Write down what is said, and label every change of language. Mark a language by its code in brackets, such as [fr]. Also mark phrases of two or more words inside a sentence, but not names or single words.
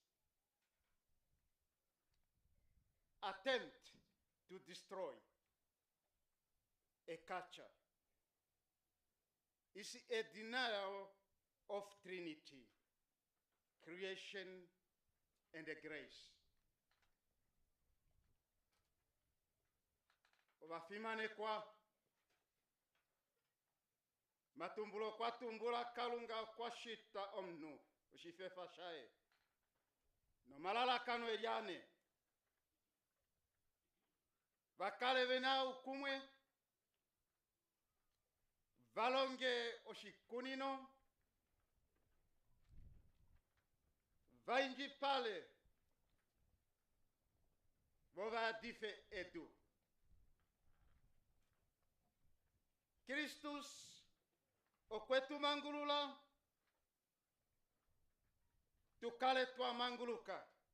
[en] attempt to destroy a culture is a denial of Trinity, creation, and grace. [ng] Ovafimane kwa matumbulo kwa tumbula kalunga kwa shita omnu ushifefa shae no malala kano eliane vakale vena ukumwe valonge oshikunino vainji pale vova dife edu Christus okwetu mangulula tukale twa manguluka